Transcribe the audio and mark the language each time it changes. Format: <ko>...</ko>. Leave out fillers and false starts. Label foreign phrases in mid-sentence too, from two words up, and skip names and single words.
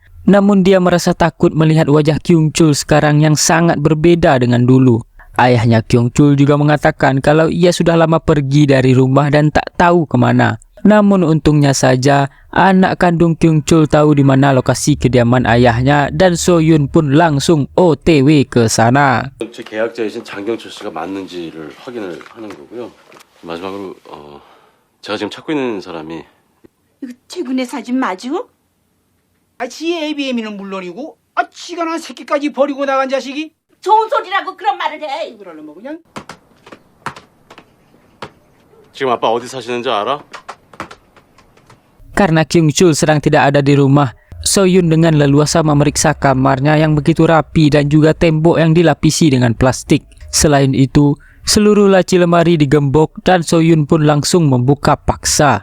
<id>Namun dia merasa takut melihat wajah Kyung Chul sekarang yang sangat berbeda dengan dulu. Ayahnya Kyung Chul juga mengatakan kalau ia sudah lama pergi dari rumah dan tak tahu kemana. Namun untungnya saja, anak kandung Kyung Chul tahu di mana lokasi kediaman ayahnya dan Soyun pun langsung OTW ke sana.</id> <ko>제 계약자이신 장경철 씨가 맞는지를 확인을 하는 거고요. 마지막으로 제가 지금 찾고 있는 사람이 이거 최근에 사진 맞어? 지 ABM이는 물론이고 지가 난 새끼까지 버리고 나간 자식이 좋은 소리라고 그런 말을 해. 그러려면 뭐 그냥 지금 아빠 어디 사시는지 알아?</ko> <id>Karena Kyung Chul sedang tidak ada di rumah, Soyun dengan leluasa memeriksa kamarnya yang begitu rapi dan juga tembok yang dilapisi dengan plastik. Selain itu, seluruh laci lemari digembok dan Soyun pun langsung membuka paksa.</id>